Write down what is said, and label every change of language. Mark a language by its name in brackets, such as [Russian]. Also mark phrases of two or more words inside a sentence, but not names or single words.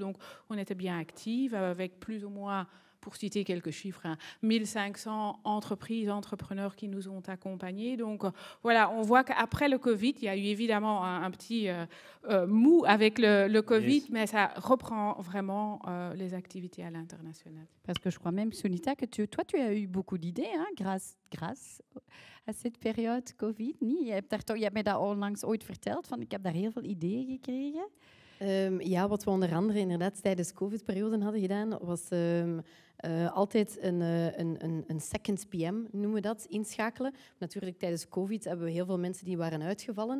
[French] Donc, on était bien actifs avec plus ou moins, pour citer quelques chiffres, 1500 entreprises, entrepreneurs qui nous ont accompagnés. Donc, voilà, on voit qu'après le Covid, il y a eu évidemment un petit mou avec le Covid, yes. Mais ça reprend vraiment les activités à l'international. Parce que je crois même, Sunita, que tu as eu beaucoup d'idées, hein, grâce à cette periode Covid. [Dutch] Je hebt mij dat onlangs ooit verteld, van ik heb daar heel veel ideeën gekregen. Ja, wat we onder andere inderdaad tijdens de COVID-periode hadden gedaan, was altijd een [English] second PM, [Dutch] noemen we dat, inschakelen. Natuurlijk, tijdens COVID hebben we heel veel mensen die waren uitgevallen.